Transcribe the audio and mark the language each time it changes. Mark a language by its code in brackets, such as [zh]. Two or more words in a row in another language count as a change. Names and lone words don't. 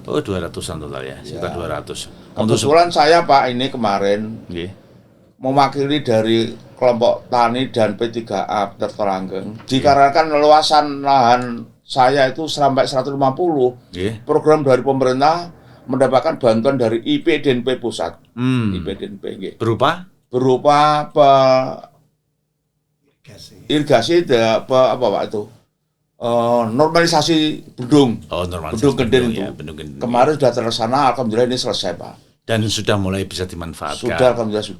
[id] Oh, 200-an total ya, sekitar 200. Kebetulan saya Pak ini kemarin Nggih. mewakili dari kelompok tani dan P3A Tirtolanggeng. Dikarenakan luasan lahan saya itu sampai 150. Nggih. Program dari pemerintah mendapatkan bantuan dari IPDNP pusat. IPDNP nggih. Berupa irigasi apa Pak itu? Normalisasi bendung. normalisasi Bendung Genden itu. ya, bendung Genden. Kemarin sudah terlaksana, alhamdulillah ini selesai Pak. Dan sudah mulai bisa dimanfaatkan. Sudah, alhamdulillah sudah.